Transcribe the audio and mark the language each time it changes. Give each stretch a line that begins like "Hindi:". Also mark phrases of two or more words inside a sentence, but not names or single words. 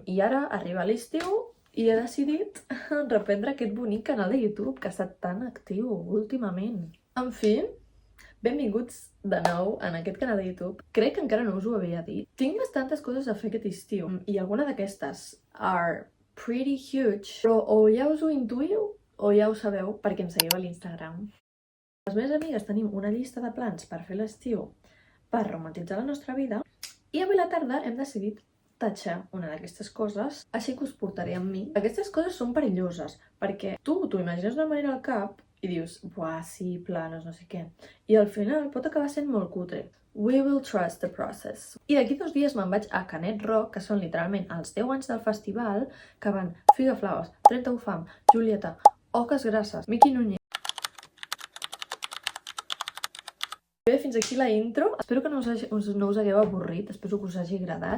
Catalan: I ara arriba l'estiu i he decidit reprendre aquest bonic canal de YouTube que ha estat tan actiu últimament. En fi, benvinguts de nou en aquest canal de YouTube. Crec que encara no us ho havia dit. Tinc bastantes coses a fer aquest estiu i alguna d'aquestes
English: are pretty huge,
Catalan: però o ja us ho intuïu o ja ho sabeu perquè em seguiu a l'Instagram. Les meves amigues tenim una llista de plans per fer l'estiu per romantitzar la nostra vida i avui a la tarda hem decidit tatxar una d'aquestes coses, així que us portaré amb mi. Aquestes coses són perilloses, perquè tu t'ho imagines d'una manera al cap i dius, buah, sí, planos, no sé què. I al final pot acabar sent molt cutre.
English: We will trust the process.
Catalan: I d'aquí 2 dies me'n vaig a Canet Rock, que són literalment els 10 anys del festival, que van Figa Flaues, 31 Fam, Julieta, Oques Grasses, Miqui Núñez. Bé, fins aquí la intro. Espero que no us hagueu avorrit, espero que us hagi agradat.